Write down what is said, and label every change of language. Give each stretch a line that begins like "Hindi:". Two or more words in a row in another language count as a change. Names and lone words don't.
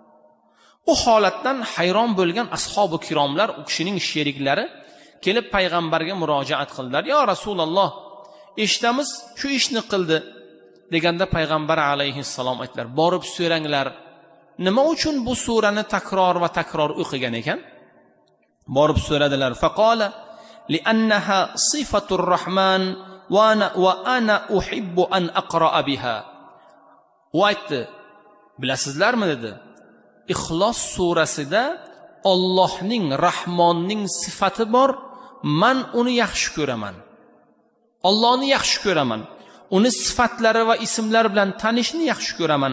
Uzbek: Bu holatdan hayron bo'lgan ashabu kiromlar, u kishining sheriklari kelib payg'ambarga murojaat qildilar:
Arabic: "يا رسول الله,
Uzbek: eshitamiz shu ishni qildi." Deganda payg'ambar alayhissalom aytdilar: "Borib so'ranglar, nima uchun bu surani takror va takror o'qigan ekan?" Borib so'radilar.
Arabic: فقال لأنها صفة الرحمن وأنا أحب أن أقرأ بها.
Uzbek: U aytdi, bilasizlarmi dedi, Ixlos surasida Allohning, Rahmonning sifati bor. Men uni yaxshi ko'raman. Allohni yaxshi ko'raman. Uni sifatlari va ismlari bilan tanishni yaxshi ko'raman.